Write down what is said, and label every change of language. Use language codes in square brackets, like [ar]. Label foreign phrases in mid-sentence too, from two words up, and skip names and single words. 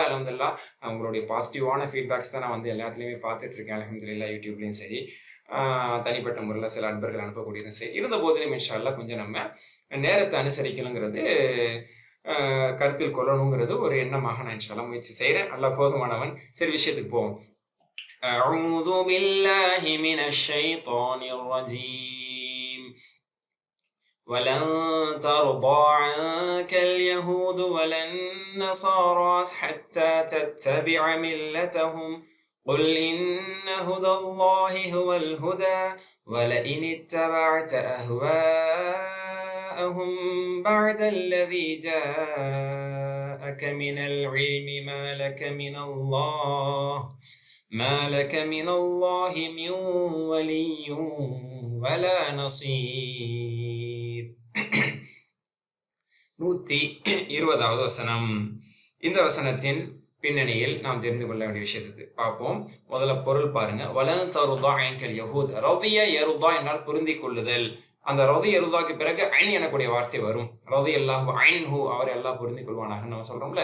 [ta] அல்ஹம்துலில்லாஹ் உங்களுடைய [en] positive feedbacks [ta] தான் நான் எல்லாத்துலேயுமே பார்த்துட்டு இருக்கேன். அல்ஹம்துலில்லாஹ் யூடியூப்லேயும் சரி, தனிப்பட்ட முறையில் சில அன்பர்கள் அனுப்பக்கூடியதும் சரி. இருந்த போதிலும் [ar] إن شاء الله [ta] கொஞ்சம் நம்ம நேரத்தை அனுசரிக்கணுங்கிறது, கருத்தில் கொள்ளணுங்கிறது ஒரு எண்ணமாக நான் [ar] إن شاء الله [ta] முயற்சி செய்கிறேன். அல்லாஹ் போதுமானவன். சரி, விஷயத்துக்கு போவோம். [ar] أعوذ بالله من الشيطان الرجيم. ولن ترضى عنك اليهود ولا النصارى حتى تتبع ملتهم قل إن هدى الله هو الهدى ولئن اتبعت أهواءهم بعد الذي جاءك من العلم ما لك من الله من ولي ولا نصير. [ta] 120வது வசனம். இந்த வசனத்தின் பின்னணியில் நாம் தெரிந்து கொள்ள வேண்டிய விஷயத்தை பார்ப்போம். முதல்ல பொருள் பாருங்க. [ar] ولن ترضى عنك اليهود. رضي يرضى [ta] என்றால் பொருந்தி கொள்ளுதல். அந்த [ar] رضي يرضى [ta] பிறகு ஐன் எனக்கூடிய வார்த்தை வரும். [ar] رضي الله عنه, [ta] அவரை அல்லாஹ் பொருந்தி கொள்வானாக நம்ம சொல்றோம்ல.